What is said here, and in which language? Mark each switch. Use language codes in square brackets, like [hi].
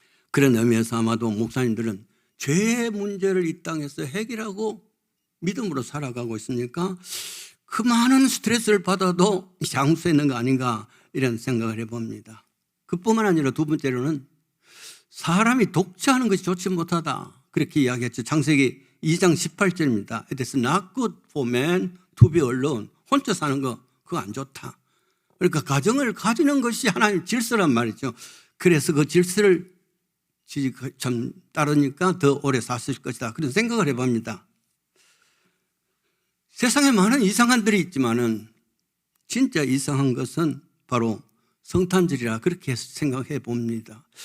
[ko] 그런 의미에서 아마도 목사님들은 죄의 문제를 이 땅에서 해결하고 믿음으로 살아가고 있으니까 그 많은 스트레스를 받아도 장수했는 거 아닌가 이런 생각을 해봅니다. 그뿐만 아니라 두 번째로는 사람이 독차하는 것이 좋지 못하다 그렇게 이야기했죠. 창세기 2장 18절입니다. [en] It is not good for man to be alone. [ko] 혼자 사는 거 그거 안 좋다. 그러니까 가정을 가지는 것이 하나님 질서란 말이죠. 그래서 그 질서를 참 따르니까 더 오래 사실 것이다. 그런 생각을 해봅니다. 세상에 많은 이상한들이 있지만은 진짜 이상한 것은 바로 성탄절이라 그렇게 생각해 봅니다.